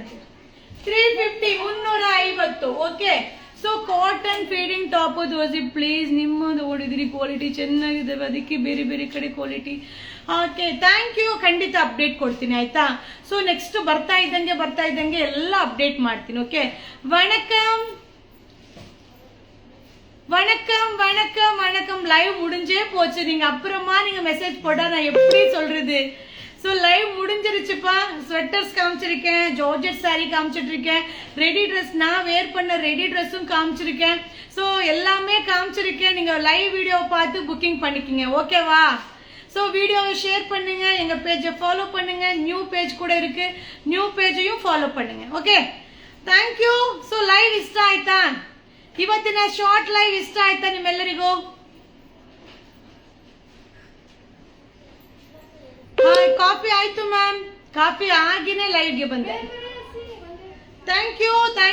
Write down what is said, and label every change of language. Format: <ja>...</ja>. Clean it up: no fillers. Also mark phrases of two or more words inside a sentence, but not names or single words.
<kn>350, 350. ಓಕೆ.</kn> <en>so cotton feeding top</en> <kn>ತೋರಿಸಿ ಪ್ಲೀಸ್. ನಿಮ್ಮದು ಓಡಿದ್ರಿ, ಕ್ವಾಲಿಟಿ ಚೆನ್ನಾಗಿದೆ, ಅದಕ್ಕೆ ಬೇರೆ ಬೇರೆ ಕಡೆ ಕ್ವಾಲಿಟಿ.</kn> <en>okay, thank you.</en> <kn>ಖಂಡಿತ ಅಪ್ಡೇಟ್ ಕೊಡ್ತೀನಿ ಆಯ್ತಾ?</kn> <en>so next</en> <kn>ಬರ್ತಾ ಇದ್ದಂಗೆ ಎಲ್ಲ ಅಪ್ಡೇಟ್ ಮಾಡ್ತೀನಿ. ಓಕೆ,</kn> <ta>வணக்கம். லைவ் முடிஞ்சே போச்சு. நீங்க அப்புறமா நீங்க மெசேஜ் போட்டா நான் எப்படி சொல்றது? ஸோ லைவ் முடிஞ்சிருச்சுப்பா. ஸ்வெட்டர்ஸ் காமிச்சிருக்கேன், ஜார்ஜெட் சாரி காமிச்சிட்டு இருக்கேன்,</ta> <en>ready dress</en> <ta>நான் வேர் பண்ண</ta> <en>ready dress</en> <ta>காமிச்சிருக்கேன். ஸோ எல்லாமே காமிச்சிருக்கேன். நீங்க</ta> <en>live video</en> <ta>பார்த்து புக்கிங் பண்ணிக்கிங்க. ஓகேவா? ஸோ வீடியோவை ஷேர் பண்ணுங்க, எங்க பேஜை ஃபாலோ பண்ணுங்க.</ta> <en>new page</en> <ta>கூட இருக்கு,</ta> <en>new page</en> <ta>ஃபாலೋ பண்ணுங்க.</ta> <en>okay, thank you.</en> <kn>ಸೊ ಲೈವ್ ಇಷ್ಟ ಆಯ್ತಾ? ಇವತ್ತಿನ ಶಾರ್ಟ್ ಲೈವ್ ಇಷ್ಟ ಆಯ್ತಾ ನಿಮ್ಮೆಲ್ಲರಿಗೂ? ಹಾಯ್, ಕಾಫಿ ಆಯ್ತು ಮ್ಯಾಮ್. ಕಾಫಿ ಆಗಿನೇ ಲೈವ್ಗೆ ಬಂದೆ.</kn> <en>thank you, thank you, thank you.</en>